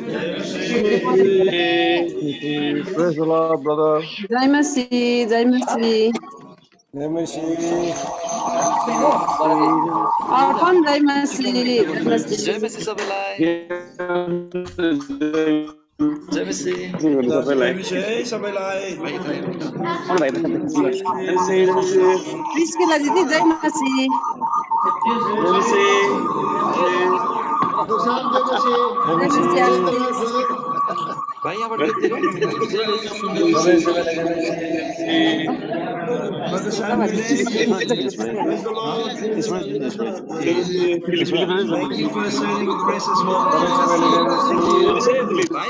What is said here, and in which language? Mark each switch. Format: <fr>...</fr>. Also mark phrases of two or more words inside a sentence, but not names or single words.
<en>Praise the Lord, brother.</en> <ne>जय मसीह जय मसीह जय मसीह। अर्पण जय मसीह जय मसीह जय मसी सबैलाई जय मसी प्रिस्किला दिदी जय मसीह भाइ यहाँबाट लेख्दिनु भाइ</ne>